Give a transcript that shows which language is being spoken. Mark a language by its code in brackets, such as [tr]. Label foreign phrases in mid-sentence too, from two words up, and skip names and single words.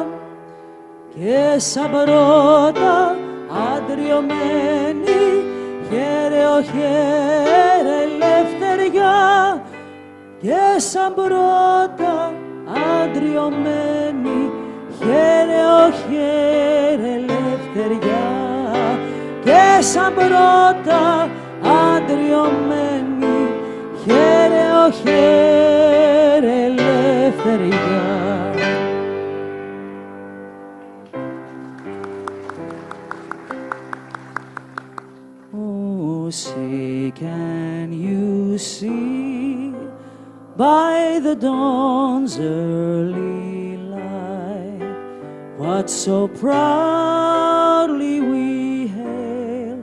[el] και σαν πρώτα αντριωμένη χαίρε ο χαίρε ελευθεριά και σαν πρώτα αντριωμένη χαίρε ο χαίρε ελευθεριά και σαν πρώτα αντριωμένη χαίρε ο χαίρε ελευθεριά. [en] Oh, see, can you see by the dawn's early light what so proudly we hail